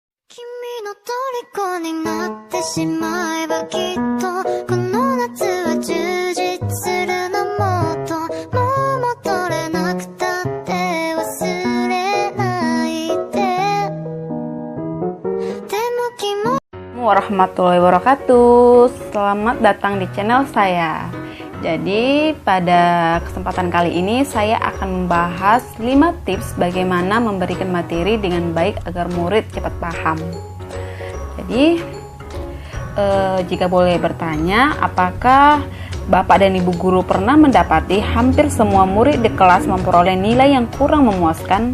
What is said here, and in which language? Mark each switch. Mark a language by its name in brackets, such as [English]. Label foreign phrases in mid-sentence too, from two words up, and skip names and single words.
[Japanese] 君の虜になってしまえばきっとこの夏は充実するのもっともう戻れなくたって忘れないででも気も [Arabic] ورحمة الله وبركاته. [Indonesian] Selamat datang di channel saya. Jadi pada kesempatan kali ini saya akan membahas 5 tips bagaimana memberikan materi dengan baik agar murid cepat paham. Jadi jika boleh bertanya, apakah Bapak dan Ibu guru pernah mendapati hampir semua murid di kelas memperoleh nilai yang kurang memuaskan?